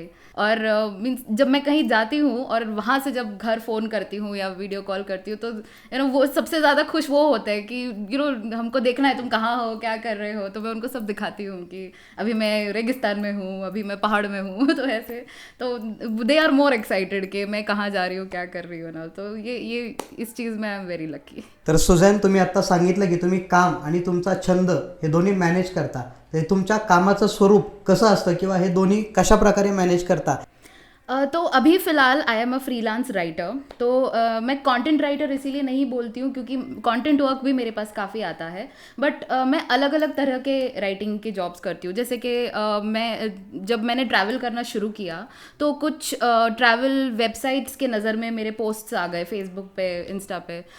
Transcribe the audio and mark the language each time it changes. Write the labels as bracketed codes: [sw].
[hi] और मीन्स जब मैं कहीं जाती हूँ और वहाँ से जब घर फ़ोन करती हूँ या वीडियो कॉल करती हूँ तो वो सबसे ज़्यादा खुश वो होते हैं कि हमको देखना है तुम कहाँ हो, क्या कर रहे हो. तो मैं उनको सब दिखाती हूँ कि अभी मैं रेगिस्तान में हूँ, अभी मैं पहाड़ में हूँ. तो ऐसे तो [en] they are more excited [hi] कि मैं कहाँ जा रही हूँ, क्या कर रही हूँ ना. तो ये इस चीज़ में [en] I am very lucky. [mr] तर सुझॅन, तुम्ही आता सांगितलं की तुम्ही काम आणि तुमचा छंद हे दोन्ही मॅनेज करता. तर तुमच्या कामाचं स्वरूप कसं असतं किंवा हे दोन्ही कशा प्रकारे मॅनेज करता? [hi] तो अभी फ़िलहाल [en] I am a freelance writer. [hi] तो मैं कंटेंट राइटर इसीलिए नहीं बोलती हूँ क्योंकि कंटेंट वर्क भी मेरे पास काफ़ी आता है. बट मैं अलग अलग तरह के राइटिंग के जॉब्स करती हूँ. जैसे कि जब मैंने ट्रैवल करना शुरू किया तो कुछ ट्रैवल वेबसाइट्स के नज़र में मेरे पोस्ट्स आ गए फेसबुक पे, इंस्टा पे.